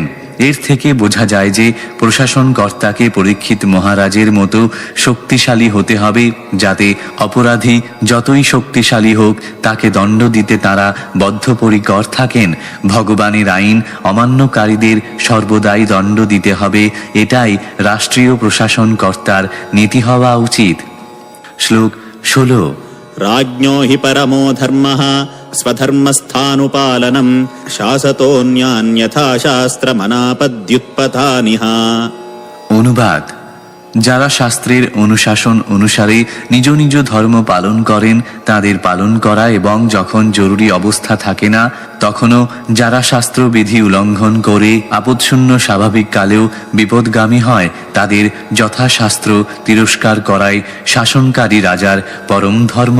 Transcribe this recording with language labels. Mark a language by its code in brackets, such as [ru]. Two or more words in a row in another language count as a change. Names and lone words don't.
[bn] এর থেকে বোঝা যায় যে প্রশাসনকর্তাকে পরীক্ষিত মহারাজের মতো শক্তিশালী হতে হবে, যাতে অপরাধী যতই শক্তিশালী হোক তাকে দণ্ড দিতে তারা বদ্ধপরিকর থাকেন। ভগবানের আইন অমান্যকারীদের সর্বদাই দণ্ড দিতে হবে, এটাই রাষ্ট্রীয় প্রশাসনকর্তার নীতি হওয়া উচিত। শ্লোক 16। [sa] राज्ञो हि परमो धर्मः स्वधर्मस्थानुपालनम् शासतोऽन्यान्यथा शास्त्रमनापद्युत्पथानिह। [bn] অনুবাদ: যারা শাস্ত্রের অনুশাসন অনুসারে নিজ নিজ ধর্ম পালন করেন তাদের পালন করা, এবং যখন জরুরি অবস্থা থাকে না তখনও যারা শাস্ত্রবিধি উল্লঙ্ঘন করে আপদশূন্য স্বাভাবিক কালেও বিপদগামী হয় তাদের যথাশাস্ত্র তিরস্কার করাই শাসনকারী রাজার পরম ধর্ম।